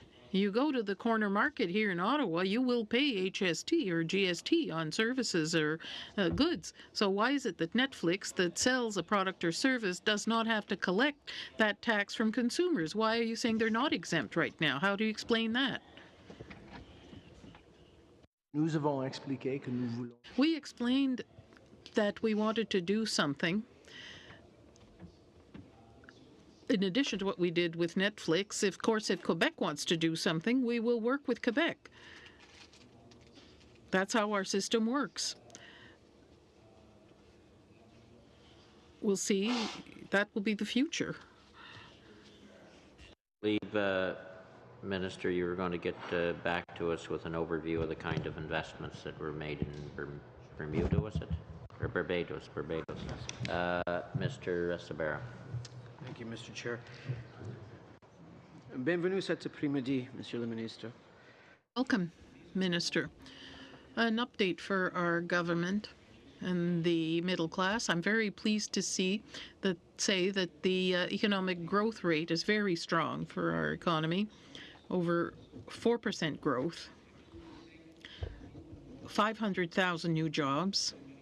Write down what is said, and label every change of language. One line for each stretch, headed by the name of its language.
English: You go to the corner market here in Ottawa, you will pay HST or GST on services or goods. So why is it that Netflix, that sells a product or service, does not have to collect that tax from consumers? Why are you saying they're not exempt right now? How do you explain that?
French: Nous avons expliqué que nous voulons.
English: We explained that we wanted to do something in addition to what we did with Netflix. Of course, if Quebec wants to do something, we will work with Quebec. That's how our system works. We'll see. That will be the future. I believe, Minister, you were going to get back to us with an overview of the kind of investments that were made in Bermuda, was it? Or Barbados. Mr. Sabera. Thank you, Mr. Chair.
French: Bienvenue cet après-midi, Monsieur le Ministre.
English: Welcome, Minister. An update for our government and the middle class. I'm very pleased to say that the economic growth rate is very strong for our economy, over 4% growth, 500,000 new jobs.